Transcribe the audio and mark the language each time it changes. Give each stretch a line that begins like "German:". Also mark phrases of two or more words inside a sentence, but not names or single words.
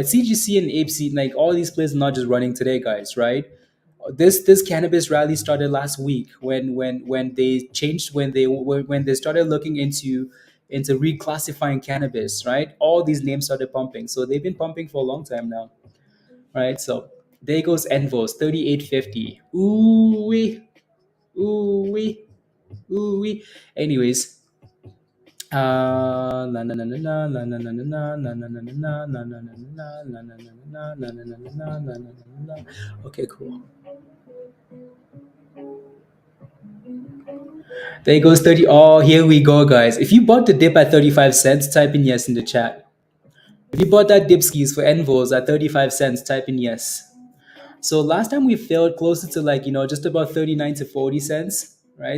English: CGC and APC, like all these plays are not just running today, guys, right? This cannabis rally started last week when they changed when they started looking into reclassifying cannabis, right? All these names started pumping, so they've been pumping for a long time now, right? So there goes Envos 38.50. Ooh wee, ooh wee, ooh wee. Anyways, la na na na na la na na na na la na na na na la na na na na la na na na la na na na la na na na. Okay, cool. There goes 30. Oh, here we go, guys. If you bought the dip at 35 cents, type in yes in the chat. If you bought that dip skis for Envos at 35 cents, type in yes. So last time we failed closer to like, just about 39 to 40 cents, right?